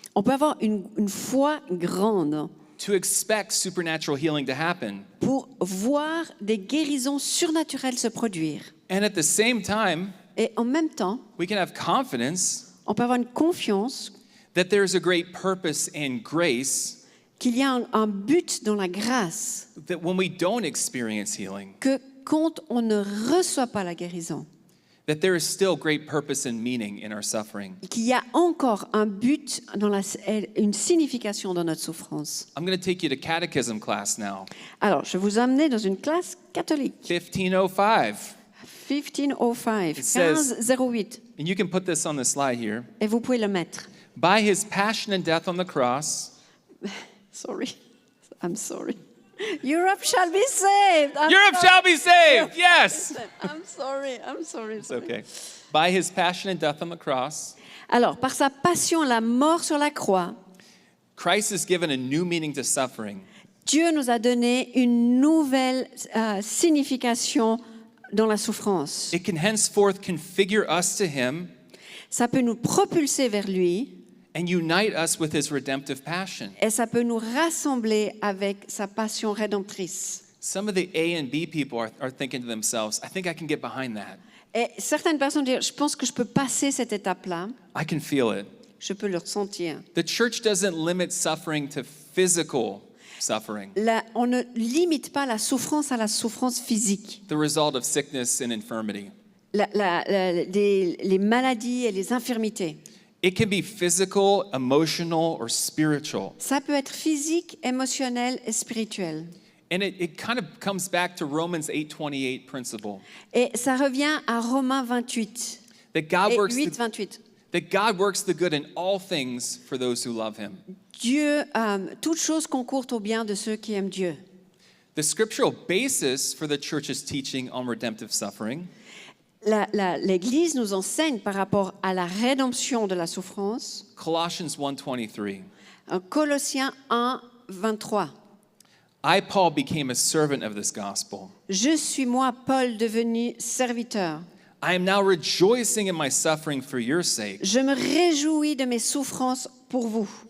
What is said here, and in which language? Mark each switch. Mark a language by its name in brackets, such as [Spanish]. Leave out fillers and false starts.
[French] on peut avoir une foi grande [English] to expect supernatural healing to happen. [French] pour voir des guérisons surnaturelles se produire. [English] And at the same time, [French] Et en même temps, [English] we can have confidence [French] on peut avoir une confiance [English] that there's a great purpose and grace [French] qu'il y a un but dans la grâce, [English] that when we don't experience healing, [French] que quand on ne reçoit pas la guérison, [English] that there is still great purpose and meaning in our suffering. [French] qu'il y a encore un but, une signification dans notre souffrance. [English] I'm going to take you to catechism class now. [French] Alors, je vais vous amener dans une classe catholique. [English] 1505. [French] 1505, [English] It says- [French] 1508, [English] And you can put this on the slide here. [French] et vous pouvez le mettre. [English] By his passion and death on the cross, Sorry, I'm sorry. Europe shall be saved. Europe shall be saved. Yes. I'm sorry. It's okay. By his passion and death on the cross, [French] Alors, par sa passion, la mort sur la croix, [English] Christ has given a new meaning to suffering. [French] Dieu nous a donné une nouvelle signification dans la souffrance. [English] It can henceforth configure us to him [French] Ça peut nous propulser vers lui [English] and unite us with his redemptive passion. [French] et ça peut nous rassembler avec sa passion rédemptrice. [English] Some of the A and B people are thinking to themselves, I think I can get behind that. [French] Et certaines personnes disent, je pense que je peux passer cette étape-là, [English] I can feel it. [French] je peux le ressentir. [English] The church doesn't limit suffering to physical suffering, [French] On ne limite pas la souffrance à la souffrance physique. [English] the result of sickness and infirmity. [French] Les maladies et les infirmités. [English] It can be physical, emotional, or spiritual. [French] Ça peut être physique, émotionnel et spirituel. [English] And it kind of comes back to Romans 8:28 principle [French] Et ça revient à Romains 28 [English] that God [French] et [English] works [French] 8, 28. [English] that God works the good in all things for those who love him. [French] Dieu, toute chose concourt au bien de ceux qui aiment Dieu. [English] The scriptural basis for the church's teaching on redemptive suffering [French] L'Église nous enseigne par rapport à la rédemption de la souffrance. [English] Colossians 1:23. [French] En Colossiens 1, 23. [English] I, Paul, became a servant of this gospel. [French] Je suis moi, Paul, devenu serviteur. [English] I am now rejoicing in my suffering for your sake, [French] Je me réjouis de mes souffrances pour vous.